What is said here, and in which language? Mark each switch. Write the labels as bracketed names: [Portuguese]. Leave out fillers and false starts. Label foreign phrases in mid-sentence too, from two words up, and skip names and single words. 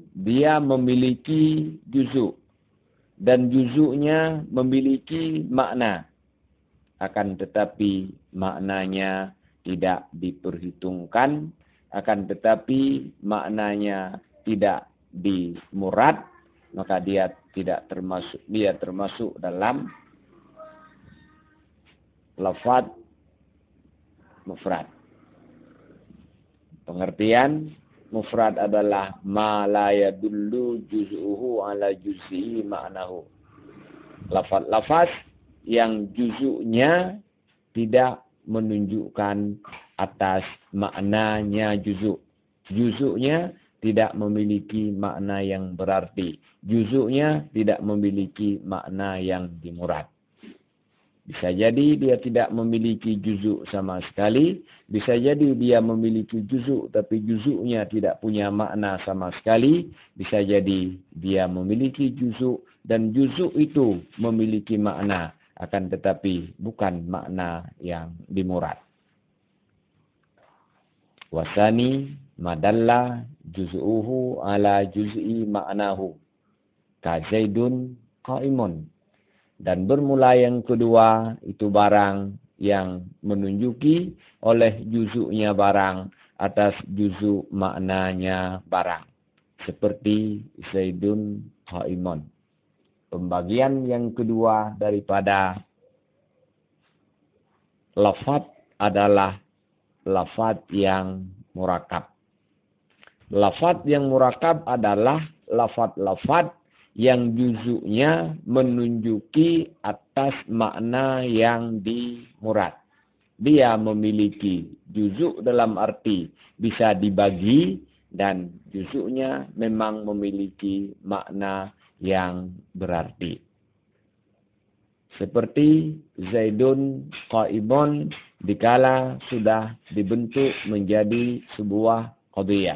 [Indonesian] dia memiliki juzuk dan juzuknya memiliki makna, akan tetapi maknanya tidak diperhitungkan, akan tetapi maknanya tidak dimurad, maka dia termasuk dalam lafaz mufrad. Pengertian mufrad adalah [Arabic] ما لا يدل جزؤه على جزء معناه. [Indonesian] Lafaz yang juzuknya tidak menunjukkan atas maknanya juzuk. Juzuknya tidak memiliki makna yang berarti. Juzuknya tidak memiliki makna yang dimurad. Bisa jadi dia tidak memiliki juzuk sama sekali. Bisa jadi dia memiliki juzuk tapi juzuknya tidak punya makna sama sekali. Bisa jadi dia memiliki juzuk dan juzuk itu memiliki makna, akan tetapi bukan makna yang dimurad. [Arabic] والثاني ما دل جزؤه على جزء معناه ك زيد قائم. [Indonesian] Dan bermula yang kedua itu barang yang menunjuki oleh juzuknya barang atas juzuk maknanya barang. Seperti [Arabic] زيد قائم. [Indonesian] Pembagian yang kedua daripada lafaz adalah lafaz yang murakab. Lafaz yang murakab adalah lafaz-lafaz yang juzuknya menunjuki atas makna yang dimurad. Dia memiliki juzuk dalam arti bisa dibagi dan juzuknya memang memiliki makna yang berarti. Seperti [Arabic] زيد قائم [Indonesian] dikala sudah dibentuk menjadi sebuah qadhiyah.